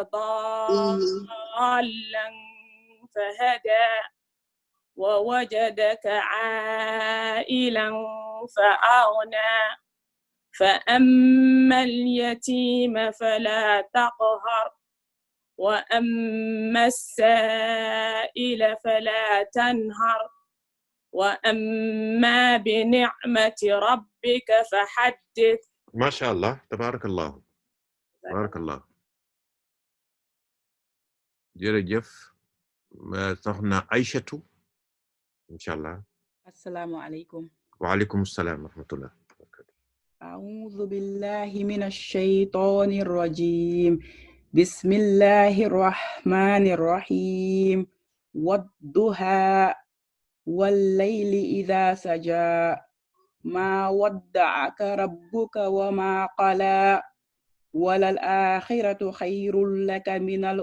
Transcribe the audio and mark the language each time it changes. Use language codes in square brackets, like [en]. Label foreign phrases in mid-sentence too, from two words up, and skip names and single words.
[ar] ضالا فهدى ووجدك عائلا فأغنى فأما اليتيم فلا تقهر وأما السائل فلا تنهر وأما بنعمة ربك فحدث. ما شاء الله تبارك الله [wo] jërëjëf soxna Aïchatu [ar] إن شاء الله. السلام عليكم. وعليكم السلام ورحمة الله. أعوذ بالله من الشيطان الرجيم. بسم الله الرحمن الرحيم. والضحى والليل إذا سجى ما ودعك ربك وما قلى وللآخرة خير لك من